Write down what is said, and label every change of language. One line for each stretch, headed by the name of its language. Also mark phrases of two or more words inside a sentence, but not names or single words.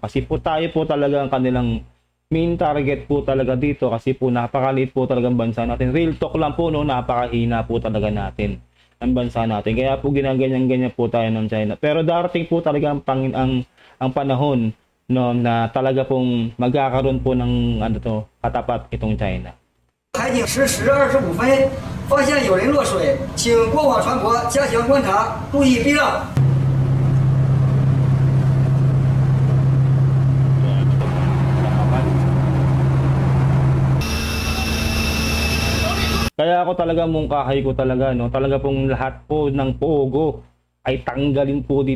Filipino: Kasi po tayo po talaga ang kanilang
English: main target
Filipino: po talaga dito kasi po napakaliit po talagang bansa natin.
English: Real talk
Filipino: lang po, no? Napakahina po talaga natin ang bansa natin. Kaya po ginaganyan-ganyan po tayo ng China. Pero darating po talaga ang panahon, no, na talaga pong magkakaroon po ng katapat itong China.
Chinese: 海警时10:25分发现有人落水，请过往船舶加强观察，注意避让。
Filipino: Kaya ako talaga mungkahay ko talaga, no? Talaga pong lahat po ng pogo ay tanggalin po dito.